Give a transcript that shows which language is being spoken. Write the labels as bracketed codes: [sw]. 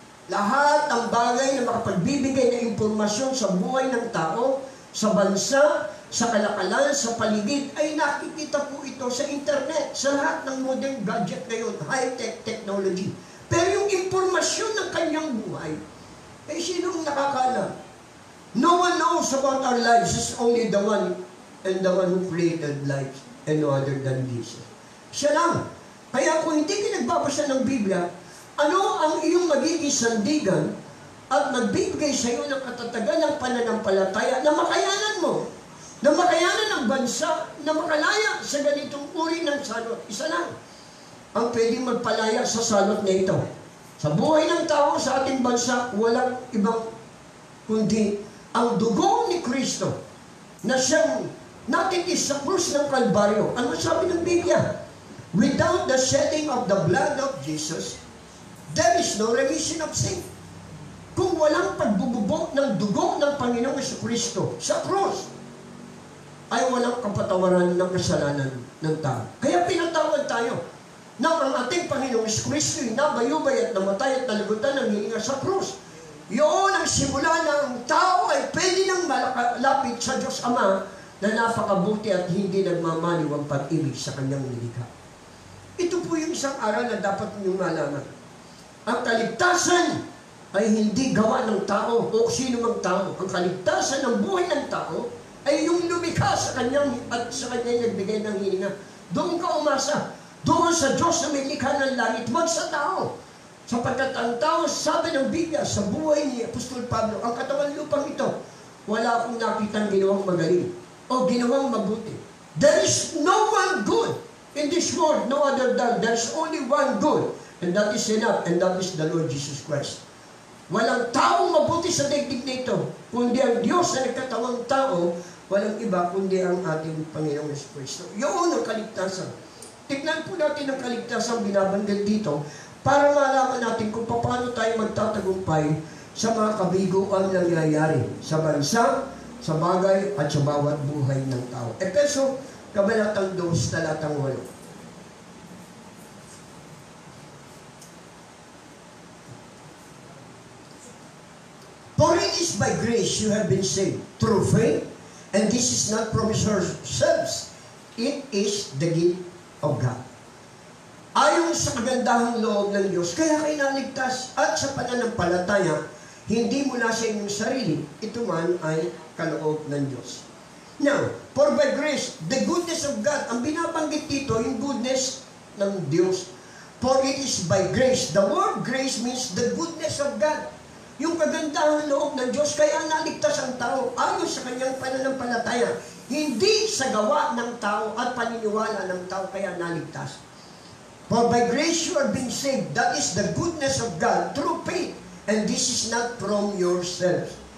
[tl] Lahat ng bagay na makapagbibigay ng impormasyon sa buhay ng tao, sa bansa, sa kalakalan, sa paligid, ay nakikita po ito sa internet, sa lahat ng modern gadget ngayon, high-tech technology. Pero yung impormasyon ng kanyang buhay, eh sinong nakakaalam? [en] No one knows about our lives, it's only the one and the one who created life and no other than Jesus. [tl] Siya lang. Kaya kung hindi ka nagbabasa ng Biblia, ano ang iyong magiging sandigan at magbibigay sa iyo ng katatagan ng pananampalataya na makayanan mo, na makayanan ng bansa, na makalaya sa ganitong uri ng salot? Isa lang ang pwedeng magpalaya sa salot na ito. Sa buhay ng tao sa ating bansa, walang ibang kundi ang dugo ni Kristo na siyang natitis sa krus ng Kalbaryo. Ano sabi ng Biblia? [en] Without the shedding of the blood of Jesus, there is no remission of sin. [tl] Kung walang pagbububog ng dugo ng Panginoong Jesucristo sa krus, ay walang kapatawaran ng kasalanan ng tao. Kaya pinatawad tayo na ang ating Panginoong Jesucristo ay nabayubay at namatay at nalagutan ng hininga sa krus. Yun ang simula na ang tao ay pwede nang malapit sa Diyos Ama na napakabuti at hindi nagmamaliw ang pag-ibig sa kanyang nilikha. Ito po yung isang aral na dapat ninyong malaman. Ang kaligtasan ay hindi gawa ng tao o sino mang tao. Ang kaligtasan ng buhay ng tao ay yung lumikha sa kanyang at sa kanyang nagbigay ng hininga. Doon ka umasa. Doon sa Diyos na may likha ng langit, wag sa tao. Sapagkat ang tao, sabi ng Biblia, sa buhay ni Apostol Pablo, ang katawan lupang ito, wala akong nakitang ginawang magaling o ginawang mabuti. [en] There is no one good in this world, no other than there's only one good, and that is enough, and that is the Lord Jesus Christ. [tl] Walang taong mabuti sa daigdig na ito, kundi ang Diyos na nagkatawang tao, walang iba kundi ang ating Panginoong Jesucristo. Yun ang kaligtasan. Tignan po natin ang kaligtasan binabanggit dito para malaman natin kung paano tayo magtatagumpay sa mga kabiguan na nangyayari sa bansa, sa bagay at sa bawat buhay ng tao. Efeso, Kabanatang 2, talatang 8. [en] For it is by grace you have been saved through faith, and this is not from yourselves, it is the gift of God. [tl] Ayon sa kagandahang loob ng Diyos, kaya kayo naligtas at sa pananampalataya, hindi mula sa inyong sarili, ito man ay kaloob ng Diyos. [en] Now, for by grace, the goodness of God, [tl] ang binabanggit dito, yung goodness ng Diyos. [en] For it is by grace. The word grace means the goodness of God. [tl] yung kagandahan loob ng Diyos, kaya naligtas ang tao ayon sa kanyang pananampalataya. Hindi sa gawa ng tao at paniniwala ng tao kaya naligtas. [en] For by grace you are being saved. That is the goodness of God through faith. And this is not from yourselves.